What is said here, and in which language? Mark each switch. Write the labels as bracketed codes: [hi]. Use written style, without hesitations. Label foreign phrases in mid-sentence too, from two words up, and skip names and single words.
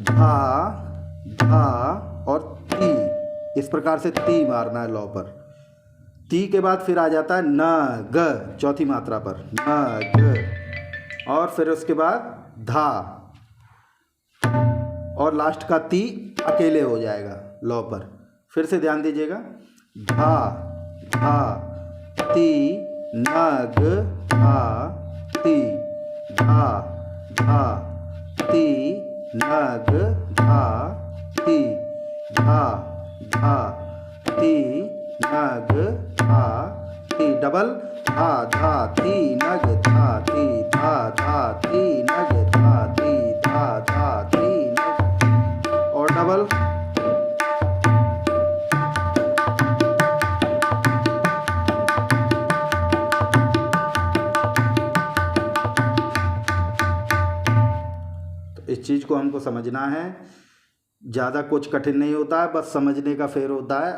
[hi] धा धा और ती, इस प्रकार से ती मारना है लौ पर। ती के बाद फिर आ जाता है न ग, चौथी मात्रा पर न ग, और फिर उसके बाद धा और लास्ट का ती अकेले हो जाएगा लौ पर। फिर से ध्यान दीजिएगा, धा धा ती नग धा, ती धा धा ती नग धा, ती धा धा ती नग धा, ती। डबल धा धा ती नग धा, ती धा धा ती नग धा, ती धा धा ती नग। डबल, तो इस चीज़ को हमको समझना है। ज़्यादा कुछ कठिन नहीं होता है, बस समझने का फेर होता है।